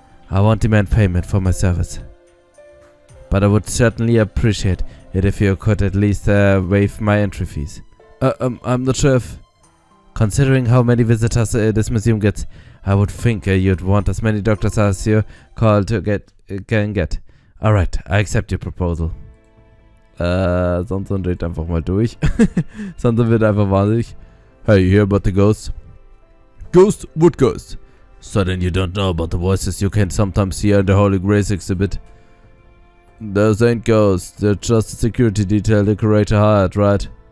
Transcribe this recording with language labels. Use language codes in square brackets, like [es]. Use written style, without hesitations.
[en] I won't demand payment for my service. But I would certainly appreciate it if you could at least waive my entry fees. I'm not sure if... Considering how many visitors this museum gets, I would think you'd want as many doctors as your call to can get. Alright, I accept your proposal. [de] Sonst dreht einfach mal durch. Sonst wird einfach wahnsinnig. [en] Hey, you hear about the ghost? Ghost? What ghost? So then you don't know about the voices you can sometimes hear in the Holy Grace exhibit? Those ain't ghosts, they're just a security detail the curator hired, right?